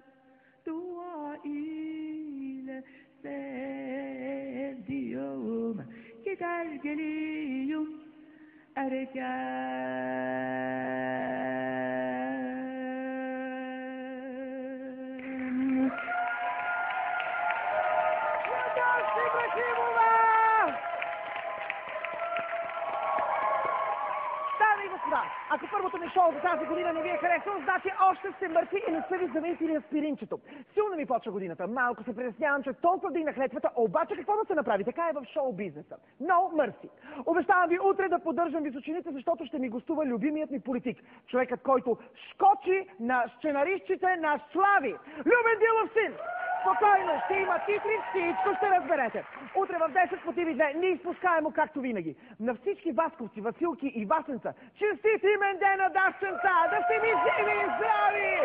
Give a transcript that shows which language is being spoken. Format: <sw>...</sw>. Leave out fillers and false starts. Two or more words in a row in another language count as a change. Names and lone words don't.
<bg>Dua ile sevdiğim gider geliyorum erken. Дами и господа, ако първото ми шоу за тази година не ви е харесало, значи още сте мъртви и не сте ви завинтили аспиринчето. Силно ми почва годината. Малко се притеснявам, че толкова вдигнах летвата, обаче какво да се направи? Така е в шоу-бизнеса.</bg> <en>No mercy.</en> <bg>Обещавам ви утре да поддържам височините, защото ще ми гостува любимият ми политик. Човекът, който скочи на сценаристчите на Слави. Любен Дилов син! Спокойно, ще има титри, всичко ще разберете. Утре в 10 по TV2, неизпускаемо както винаги. На всички Васковци, Василки и Васенца, честит имен ден на Дашченца, да сте ми живи и здрави!</bg>